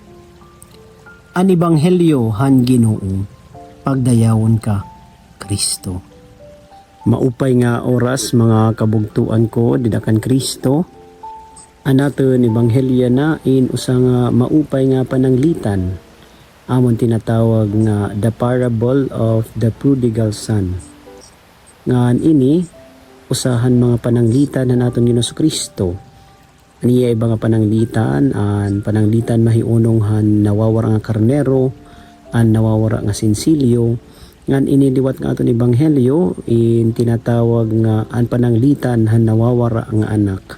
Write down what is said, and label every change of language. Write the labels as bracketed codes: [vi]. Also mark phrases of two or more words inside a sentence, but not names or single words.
[war] An ebanghelyo han Ginoo, pagdayawon ka, Kristo. Maupay nga oras mga kabugtuan ko didakan Kristo. Anaton ebanghelyo na in usa nga maupay nga pananglitan. Amon tinatawag nga [en] the parable of the prodigal son. [war] Ngan ini usahan mga pananglitan na naton Ginoos Kristo. Aniya iba nga pananglitan, an pananglitan mahiunong han nawawara nga karnero, an nawawara nga sinsilyo. Ngan iniliwat nga aton ebanghelyo in tinatawag nga an pananglitan han nawawara nga anak.